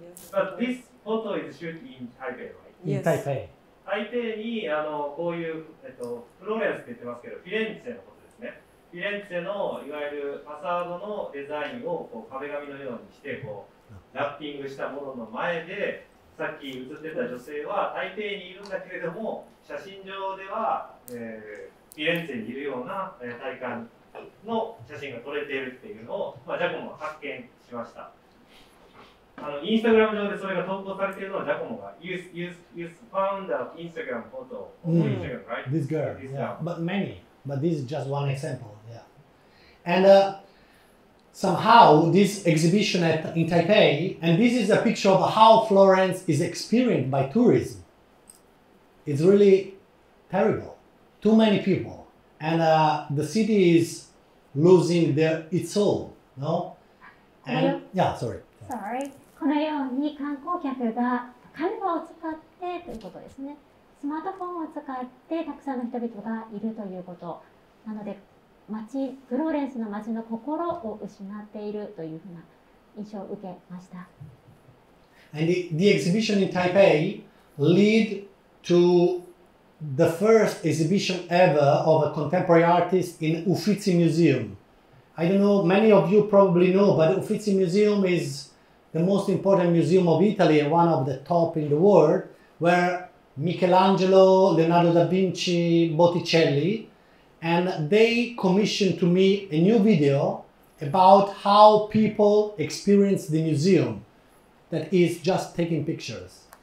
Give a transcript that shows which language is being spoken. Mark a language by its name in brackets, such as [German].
[English] But this photo is shot in Taipei, right? In Taipei. [Japanese] 台北にこういうフローレンスって言ってますけど、フィレンツェのことですね。フィレンツェのいわゆるファサードのデザインを壁紙のようにしてラッピングしたものの前で、さっき映ってた女性は台北にいるんだけれども、写真上では、フィレンツェにいるような体感の写真が撮れているっていうのを、ジャコモが発見しました。インスタグラム上でそれが投稿されているのはジャコモが [English] found the Instagram photo of Instagram, right? This girl, yeah, but many, but this is just one example, yeah. And somehow this exhibition in Taipei, and this is a picture of how Florence is experienced by tourism. It's really terrible. Too many people, and the city is losing its soul, no? And yeah, sorry. [Japanese] このように観光客がカメラを使ってということですね。スマートフォンを使ってたくさんの人々がいるということなので、フローレンスの街の心を失っているというふうな印象を受けました。 [English] And the exhibition in Taipei led to the first exhibition ever of a contemporary artist in Uffizi Museum. I don't know, many of you probably know, but Uffizi Museum is the most important museum of Italy and one of the top in the world, where Michelangelo, Leonardo da Vinci, Botticelli, and they commissioned to me a new video about how people experience the museum that is just taking pictures.